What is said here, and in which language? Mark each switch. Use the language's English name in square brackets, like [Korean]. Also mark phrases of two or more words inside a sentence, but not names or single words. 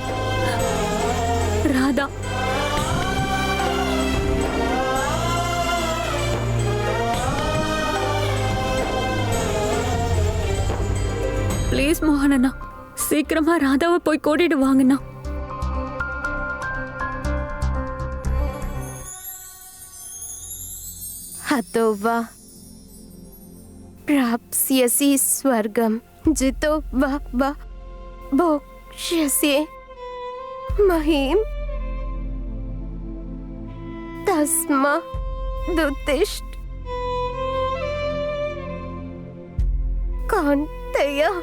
[Tamil] ராதா. ப்ளீஸ் மோகன் அண்ணா, சீக்கிரமா ராதாவை போய் கூட்டிட்டு வாங்கண்ணா. [Sanskrit] हतो वा प्राप्स्यसि स्वर्गं जितो वा भोक्ष्यसि महीम् तस्मादुत्तिष्ठ कौन्तेय।